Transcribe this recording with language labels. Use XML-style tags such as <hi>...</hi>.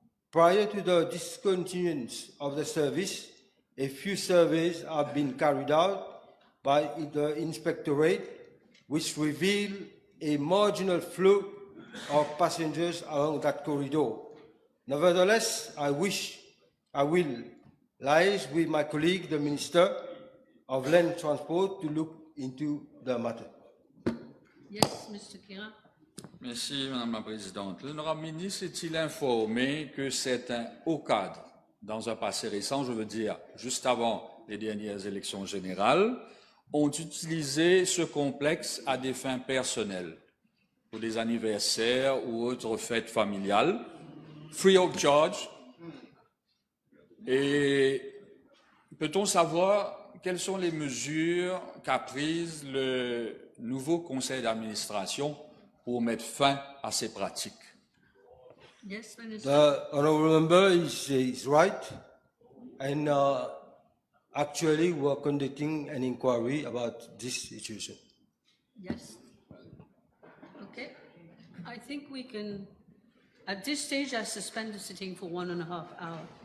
<en>Prior to the discontinuance of the service, a few surveys have been carried out by the Inspectorate, which revealed a marginal flow of passengers along that corridor. Nevertheless, I will liaise with my colleague, the Minister of Land Transport, to look into the matter. Yes, Mr. Kira.</en> <fr>Merci, Madame la Présidente. L'honorable ministre est-il informé que certains cadres, dans un passé récent, je veux dire juste avant les dernières élections générales, ont utilisé ce complexe à des fins personnelles, pour des anniversaires ou autres fêtes familiales,</fr> <en>free of charge?</en> <fr>Et peut-on savoir quelles sont les mesures qu'a prises le nouveau conseil d'administration pour mettre fin à ces pratiques?</fr> <en>Yes, Minister. The honourable member is right, and actually we are conducting an inquiry about this situation. Yes. Okay. I think we can, at this stage, I suspend the sitting for 1.5 hours.</en>